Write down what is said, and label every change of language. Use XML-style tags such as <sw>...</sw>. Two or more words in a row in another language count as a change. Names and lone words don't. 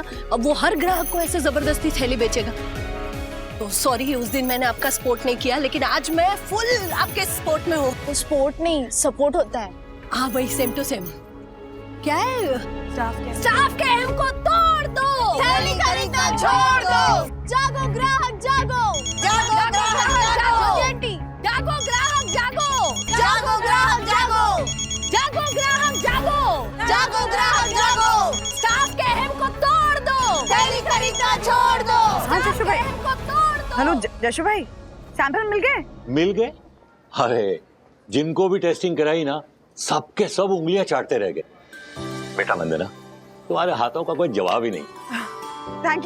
<hi>अब वो हर ग्राहक को ऐसे जबरदस्ती थैली बेचेगा। तो सॉरी, उस दिन मैंने आपका सपोर्ट नहीं किया, लेकिन आज मैं फुल आपके सपोर्ट में हूँ। सपोर्ट नहीं, सपोर्ट होता है। हाँ वही,</hi> <en>same to same.</en> <hi>क्या है? स्टाफ के हमको तोड़ दो, थैली खरीदना छोड़ दो। जागो ग्राहक जागो, जागो ग्राहक जागो। आंटी, जागो ग्राहक जागो, जागो ग्राहक जागो, जागो ग्राहक जागो, जागो ग्राहक जागो। स्टाफ के हमको तोड़ दो, थैली खरीदना छोड़ दो। हाँ जशु भाई, हमको तोड़ दो। हेलो जशु भाई, सैंपल मिल गए? मिल गए? अरे जिनको भी टेस्टिंग कराई ना, सबके सब उंगलियां चाटते रह गए। बेटा वंदना, तुम्हारे हाथों का कोई जवाब ही नहीं।</hi>